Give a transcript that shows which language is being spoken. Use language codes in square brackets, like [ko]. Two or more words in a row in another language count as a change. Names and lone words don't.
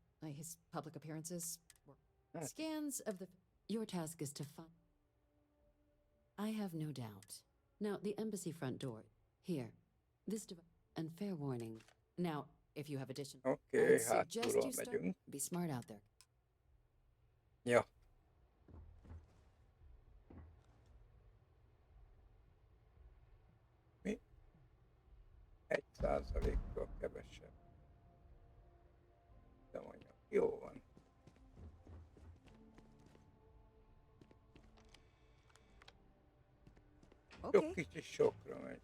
[en] his public appearances were... Scans of the... Your task is to find... I have no doubt. Now, the embassy front door. Here. This device. And fair warning. Now, if you have additional... [hu] Oké, [en] I'd suggest [hu] hátulról [en] you start... [hu] megyünk. [en] Be smart out there. [hu] Ja. Mi? 1%-kal kevesebb. De mondjam, jó van. Jó kicsi sokra megy.